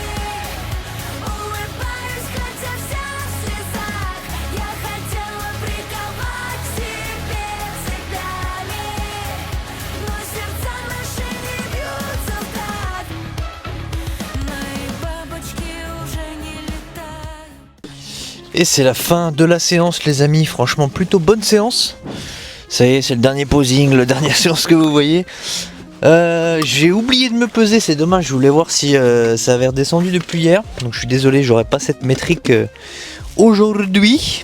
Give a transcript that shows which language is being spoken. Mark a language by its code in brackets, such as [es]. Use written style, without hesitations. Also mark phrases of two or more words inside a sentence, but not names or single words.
[ru] Улыбаюсь, хотя вся в слезах. Я хотела приковать к себе цепями, но сердца наши не бьются в такт. Мои бабочки уже не летают. [fr] Et c'est la fin de la séance les amis, franchement plutôt bonne séance. Ça y est, c'est le dernier posing, la dernière séance que vous voyez. J'ai oublié de me peser, c'est dommage, je voulais voir si ça avait redescendu depuis hier. Donc je suis désolé, j'aurai pas cette métrique aujourd'hui.